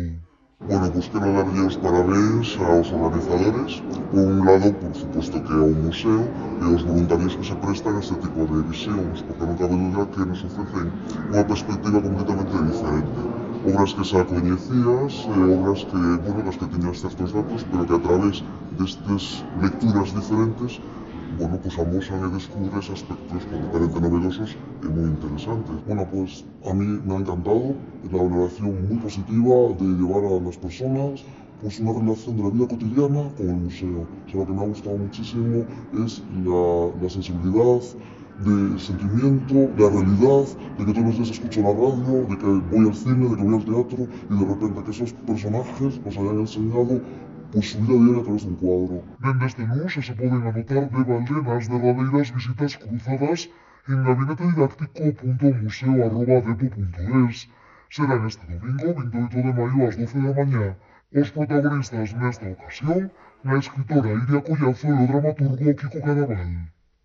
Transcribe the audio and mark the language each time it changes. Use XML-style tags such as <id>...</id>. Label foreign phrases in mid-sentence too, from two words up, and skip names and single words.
<gl>Bueno, pues quero darlle os parabéns aos organizadores, por un lado, por suposto que ao museo e aos voluntarios que se prestan a este tipo de visións, porque non cabe duda que nos ofrecen unha perspectiva completamente diferente. Obras que xa coñecías, obras que, bueno, das que tiñas certos datos, pero que a través destes lecturas diferentes, bueno, pues amosan e descubres aspectos completamente novedosos e moi interesantes.</gl> <es>Bueno, pues a mí me ha encantado la valoración muy positiva de llevar a las personas pues una relación de la vida cotidiana con el museo. O sea, lo que me ha gustado muchísimo es la sensibilidad, de sentimiento, de la realidad, de que todos los días escucho la radio, de que voy al cine, de que voy al teatro y de repente que esos personajes nos hayan enseñado pues su vida diaria a través de un cuadro.</es> <gl>Dende este luns se poden anotar de balde nas derradeiras visitas cruzadas en gabinetedidáctico.museo@depo.es. Serán este domingo, 28 de maio ás 12 da mañá. Os protagonistas nesta ocasión, a escritora Iria Collazo e o dramaturgo Kiko Cadaval.</gl>